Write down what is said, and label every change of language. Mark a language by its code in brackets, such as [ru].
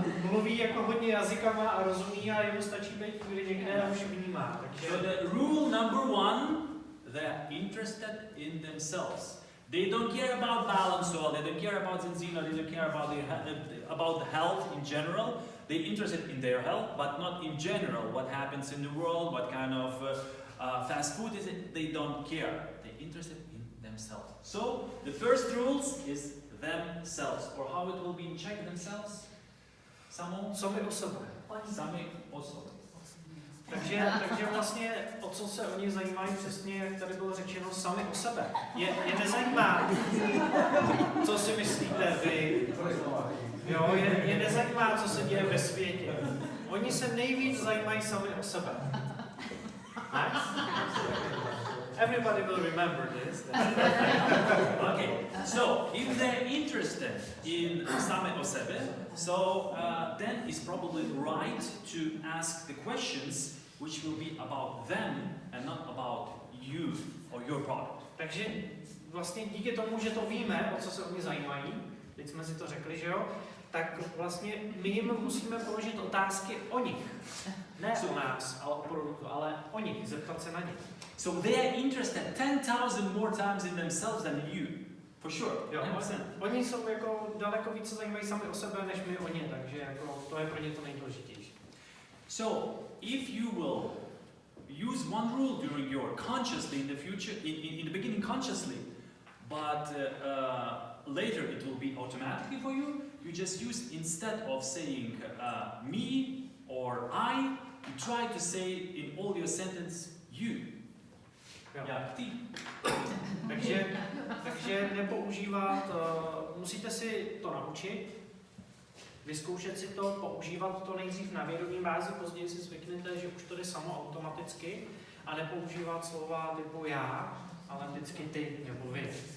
[cs] Mluví jako hodně jazykama a rozumí a jemu stačí být chvíli někde a už vnímá. [en] So the rule number 1, they're interested in themselves. They don't care about balance oil, they don't care about zaznělo, they don't care about the health in general. They're interested in their health, but not in general. What happens in the world, what kind of fast food is it? They don't care. They're interested in themselves. So the first rules is themselves, or how it will be in Czech, themselves. [cs] Sami o sebe. Sami o sobě. Takže vlastně o co se oni zajímají přesně, jak tady bylo řečeno, sami o sebe. Je nezajímá, co si myslíte vy. Jo, je nezajímá, co se děje ve světě. Oni se nejvíc zajímají sami o sebe. Nice? [en] Everybody will remember this. Okay, so if they're interested in [cs] same o sebe, [en] so then it's probably right to ask the questions which will be about them and not about you or your product. [cs] Takže vlastně díky tomu, že to víme, o co se oni zajímají, teď jsme si to řekli, že jo, tak vlastně my jim musíme položit otázky o nich. Ne o nás, ale o produktu, ale o nich, zeptat se na ně. [en] So they are interested 10,000 more times in themselves than you, for sure. [cs] Jo, oni jsou jako daleko více zajímají sami o sebe, než my o ně, takže jako to je pro ně to nejdůležitější. [en] So if you will use one rule during your consciously in the future, in the beginning consciously, but later it will be automatically for you, you just use, instead of saying me or I, you try to say in all your sentence you. [cs] Jo. [en] Yeah, ty. [cs] takže nepoužívat, musíte si to naučit, vyzkoušet si to, používat to nejdřív na vědomí bázi, později si zvyknete, že už to jde samo automaticky, a nepoužívat slova typu já, ale vždycky ty nebo vy.